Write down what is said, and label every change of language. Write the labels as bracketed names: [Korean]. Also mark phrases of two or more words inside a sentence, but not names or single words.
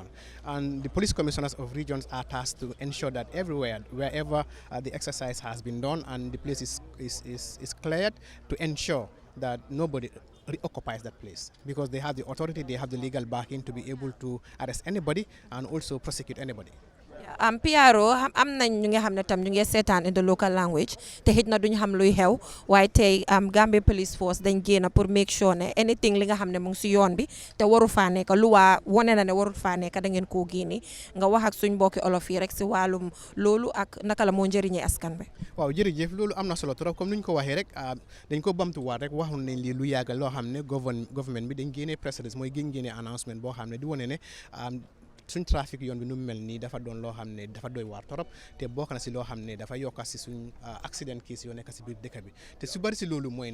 [English] And the police commissioners of regions are tasked to ensure that everywhere, wherever the exercise has been done and the place is cleared, to ensure that nobody reoccupies that place, because they have the authority, they have the legal backing to be able to arrest anybody and also prosecute anybody. Piero, [Wolof] am nañ ñu nga xam ne tam ñu ngi seetaan [English] in the local language [Wolof] te xëj na duñu xam luy xew waaye tey [English] Gambia Police Force [Wolof] dañ génn pour [English] make sure [Wolof] ne anything li nga xam ne mu ngi si yoon bi te waru faa nekk lu waa wane na ne warul faa nekk da ngeen koo génne nga wax ak suñ mbokki olof yi rek si wàllum loolu ak naka la moo njëriñee askan bi. waaw jërëjëf, loolu am na solo trop comme ni ñu ko waxee rek dañ ko bamtuwaat rek waxoon nañ lii lu yàgg loo xam ne government bi dañ génnee [English] press release [Wolof] mooy génne announcement boo xam ne di wane ne suñ trafic yoon bi nu mel nii dafa doon loo xam ne dafa doy waar torop te bokk na si loo xam ne dafa yokka si suñ [English] accident case [Wolof] yoo nekk si biir dëkk bi te su bari si loolu mooy